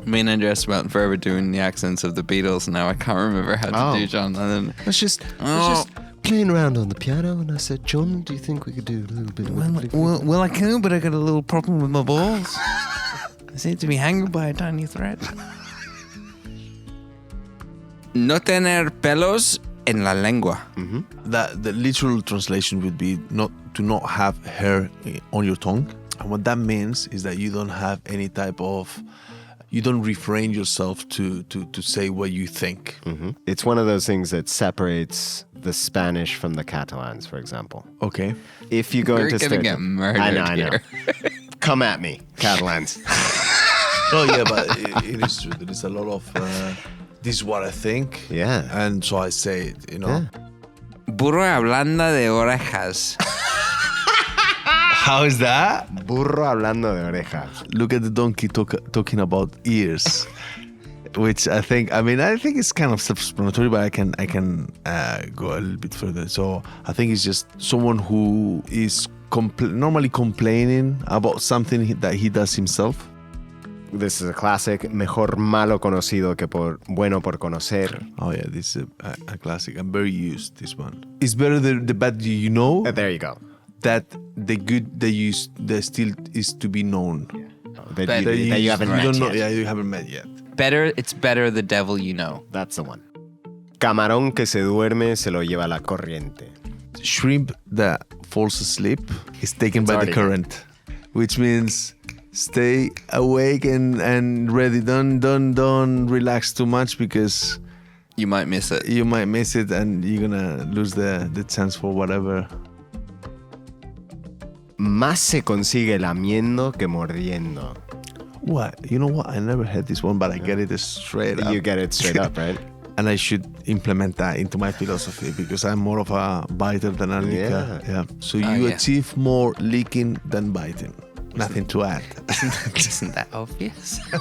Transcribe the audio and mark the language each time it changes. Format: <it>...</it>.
<en>Me and Andrés spent forever doing the accents of the Beatles. Now I can't remember how to do John Lennon. I was just playing around on the piano, and I said, John, do you think we could do a little bit of... Well, I can, but I got a little problem with my balls. I seem to be hanging by a tiny thread.</en> <es>No tener pelos en la lengua.</es> <en>That the literal translation would be to not have hair on your tongue. And what that means is that you don't have any type of, you don't refrain yourself to say what you think. It's one of those things that separates the Spanish from the Catalans, for example. Okay. If you go We're into... gonna get murdered I know. here. Come at me, Catalans. Oh yeah, but it is true. There is a lot of, this is what I think. Yeah. And so I say it, you know.</en> <es>Burro hablando de orejas.</es> <en>How is that?</en> <es>Burro hablando de orejas.</es> <en>Look at the donkey talking about ears, which I think it's kind of self-explanatory, but I can go a little bit further. So I think it's just someone who is normally complaining about something that he does himself. This is a classic.</en> <es>Mejor malo conocido que bueno por conocer.</es> <en>Oh yeah, this is a classic. I'm very used to this one. It's better the bad you know There you go. that the good that still is to be known. That you haven't You met don't know. yet. Yeah, you haven't met yet. It's better the devil you know. That's the one.</en> <es>Camarón que se duerme se lo lleva la corriente.</es> <en>Shrimp that falls asleep is taken by the already current, which means stay awake and ready. Don't relax too much because You might miss it. you might miss it and you're gonna lose the chance for whatever.</en> <es>Más se consigue lamiendo que mordiendo.</es> <en>What? You know what? I never had this one, but I get it straight up. You get it straight up, right? And I should implement that into my philosophy because I'm more of a biter than a licker. Yeah. So you achieve more licking than biting. Nothing to add. Isn't that obvious?</en>